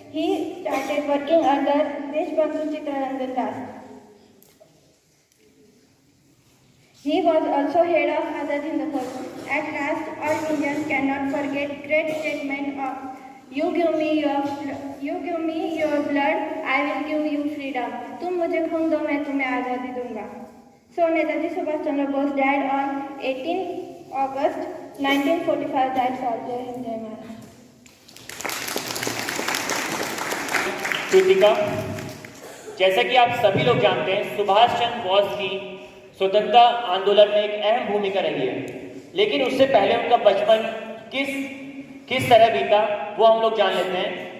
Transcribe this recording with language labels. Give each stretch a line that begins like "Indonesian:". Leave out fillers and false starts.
English: He started working under Deshbandhu Chittaranjan Das. He was also head of Azad Hind Fauj. At last, all Indians cannot forget great statement of You give me your blood, I will give you freedom.
Hindi: तुम मुझे खून दो, मैं तुम्हें आज़ादी दूंगा.
English: So Netaji Subhash Chandra Bose died on 18 August 1945. That's all. Jai Hind, Jai Maharashtra.
Hindi: Kritika, जैसा कि आप सभी लोग जानते हैं, सुभाष चंद्र बोस की स्वतंत्रता आंदोलन में एक अहम भूमिका रही है. लेकिन उससे पहले उनका बचपन किस तरह बीता वो हम लोग जान लेते हैं.